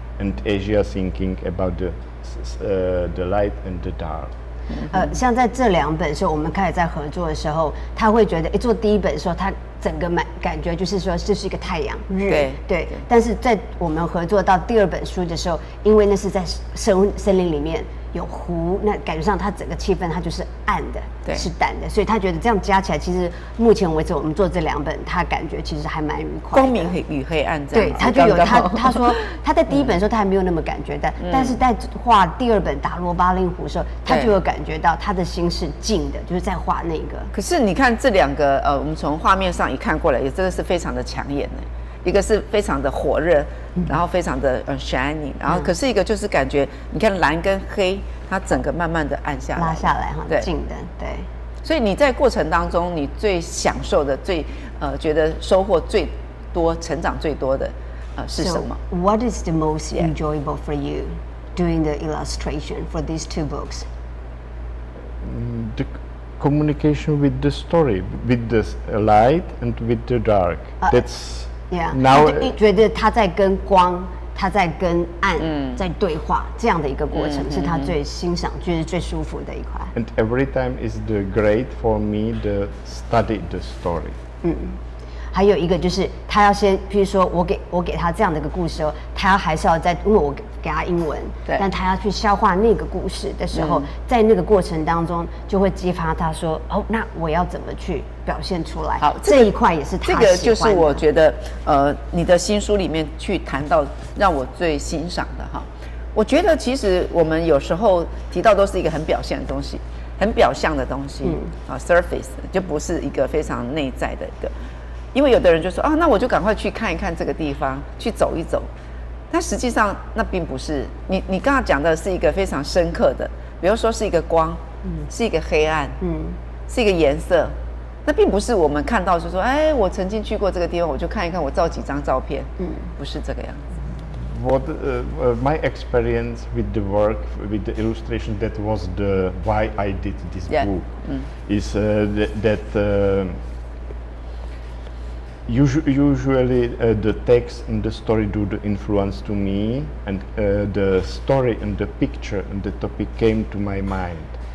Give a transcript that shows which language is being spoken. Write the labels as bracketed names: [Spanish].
[English] and Asia thinking about the light and the dark. [Chinese] 像在这2本时候，我们开始在合作的时候，他会觉得，做第1本的时候，他整个感觉就是说，这是一个太阳日，对。但是在我们合作到第2本书的时候，因为那是在森林里面有湖，那感觉上它整个气氛它就是暗的，是淡的，所以他觉得这样加起来，其实目前为止我们做这2本，他感觉其实还蛮愉快的。光明与黑暗这样。对，他就有他说他在第1本的时候他还没有那么感觉，但是在画第2本打罗巴令湖的时候，他就有感觉到他的心是静的，就是在画那个。可是你看这2个我们从画面上一看过来，也真的是非常的抢眼呢。一个是非常的火热，然后非常的shiny， 然后可是一个就是感觉，你看蓝跟黑，它整个慢慢的暗下来，拉下来哈，静的，对。所以你在过程当中，你最享受的、最觉得收获最多、成长最多的是什么 [English] ？So what is the most enjoyable for you doing the illustration for these 2 books? The communication with the story, with the light and with the dark. [Chinese] Now 觉得他在跟光，他在跟暗在对话，这样的一个过程是他最欣赏，就是最舒服的一块。 [English] And every time is the great for me to study the story. [Chinese] 还有一个就是他要先，譬如说我给他这样的一个故事哦，他还是要在，因为我给他英文，但他要去消化那个故事的时候，在那个过程当中就会激发他说，那我要怎么去表现出来？好，这一块也是他喜欢的。这个就是我觉得你的新书里面去谈到让我最欣赏的哈。我觉得其实我们有时候提到都是一个很表现的东西，很表象的东西，surface 就不是一个非常内在的一个。因为有的人就说那我就赶快去看一看这个地方，去走一走。但实际上那并不是你刚刚讲的是一个非常深刻的，比如说是一个光，是一个黑暗，是一个颜色。那并不是我们看到是说，我曾经去过这个地方，我就看一看，我照几张照片，不是这个样子。 [English] What my experience with the work, with the illustration, that was the why I did this book, is that. Usually the text and the story do the influence to me, and the story and the picture and the topic came to my mind.